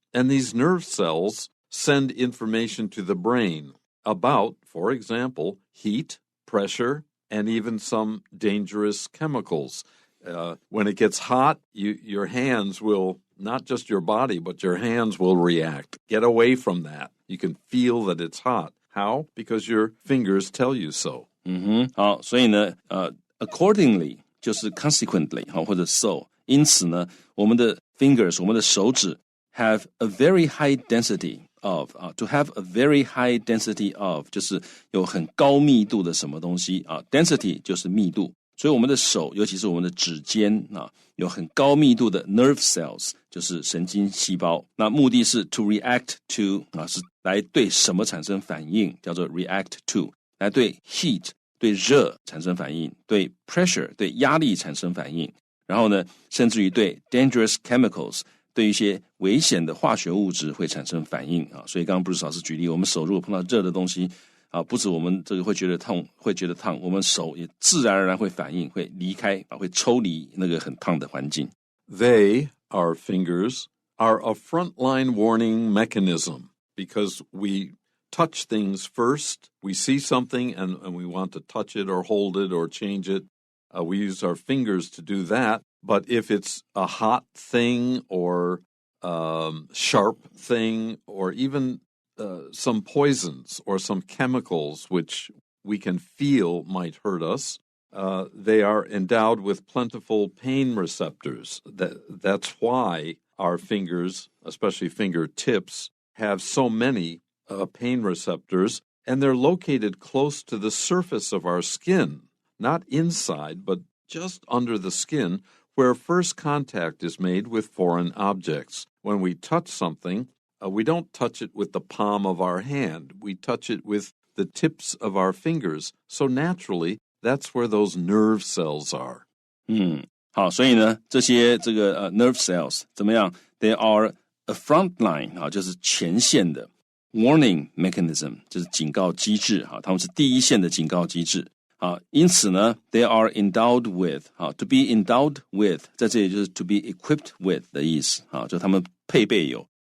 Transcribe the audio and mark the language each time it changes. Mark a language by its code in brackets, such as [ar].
[en] And these nerve cells send information to the brain about, for example, heat, pressure, and even some dangerous chemicals. When it gets hot, your hands will, not just your body, but your hands will react. Get away from that. You can feel that it's hot. How? Because your fingers tell you so. [zh] 好，所以呢accordingly 就是 consequently 或者 so 因此呢我们的 fingers 我们的手指 [en] have a very high density of to have a very high density of [zh] 就是有很高密度的什么东西density 就是密度，所以我们的手尤其是我们的指尖有很高密度的 nerve cells 就是神经细胞，那目的是 [en] to react to [zh] 是来对什么产生反应，叫做 react to 来对 heat 对热产生反应，对 pressure 对压力产生反应，然后呢甚至于对 [en] dangerous chemicals [zh] 对一些危险的化学物质会产生反应所以刚刚Bruce老师举例，我们手如果碰到热的东西不止我们这个会觉得痛会觉得烫，我们手也自然而然会反应，会离开会抽离那个很烫的环境。 [en] They, our fingers, are a frontline warning mechanism because we touch things first. We see something and we want to touch it or hold it or change it. We use our fingers to do that. But if it's a hot thing or sharp thing or even some poisons or some chemicals which we can feel might hurt us, they are endowed with plentiful pain receptors. That's why our fingers, especially fingertips, have so many pain receptors, and they're located close to the surface of our skin, not inside, but just under the skin, where first contact is made with foreign objects. When we touch something, we don't touch it with the palm of our hand. We touch it with the tips of our fingers. So naturally, that's where those nerve cells are. [zh] 好，所以呢，这些这个nerve cells 怎么样 ？ [en] They are a front line [zh] 就是前线的 [en] warning mechanism [zh] 就是警告机制他们是第一线的警告机制因此呢 [en] they are endowed with to be endowed with 在这里就是 to be equipped with [zh] 的意思就他们配备有